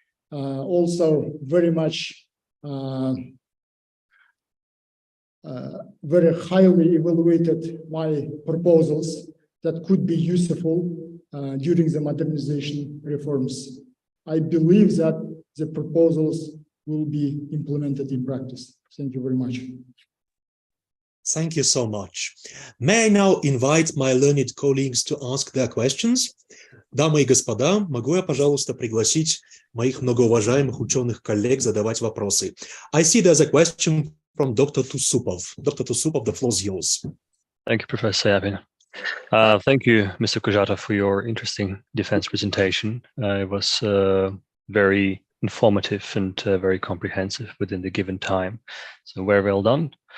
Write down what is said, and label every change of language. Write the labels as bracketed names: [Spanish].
[English] Also, very much very highly evaluated my proposals that could be useful during the modernization reforms. I believe that the proposals will be implemented in practice. Thank you very much. Thank you so much. May I now invite my learned colleagues to ask their questions? [Russian] Дамы и господа, могу я, пожалуйста, пригласить моих многоуважаемых ученых коллег задавать вопросы? [English] I see there's a question from Dr. Tusupov. Dr. Tusupov, the floor is yours. Thank you, Professor Yabin. Thank you, Mr. Kujatov, for your interesting defense presentation. It was very informative and very comprehensive within the given time. So very well done.